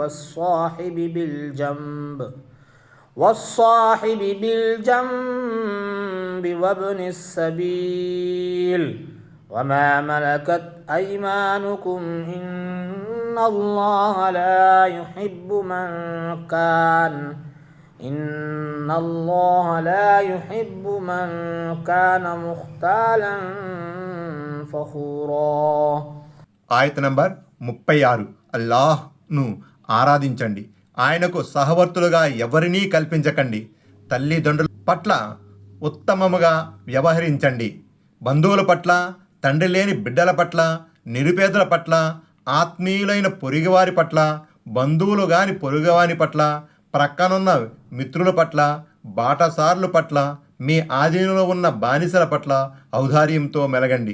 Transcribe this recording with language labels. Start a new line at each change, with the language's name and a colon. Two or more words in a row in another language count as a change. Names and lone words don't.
Arabic: والصاحب بالجنب وابن السبيل وما ملكت أيمانكم إن الله لا يحب من كان مختالا فخورا.
Telugu: ఆయత నంబర్ 36. అల్లాహ్ను ఆరాధించండి, ఆయనకు సహవర్తులుగా ఎవరినీ కల్పించకండి. తల్లిదండ్రుల పట్ల ఉత్తమముగా వ్యవహరించండి. బంధువుల పట్ల, తండ్రి లేని బిడ్డల పట్ల, నిరుపేదల పట్ల, ఆత్మీయులైన పొరుగువారి పట్ల, బంధువులు గాని పొరుగువాని పట్ల, ప్రక్కనున్న మిత్రుల పట్ల, బాటసారుల పట్ల, మీ ఆధీనంలో ఉన్న బానిసల పట్ల ఔదార్యంతో మెలగండి.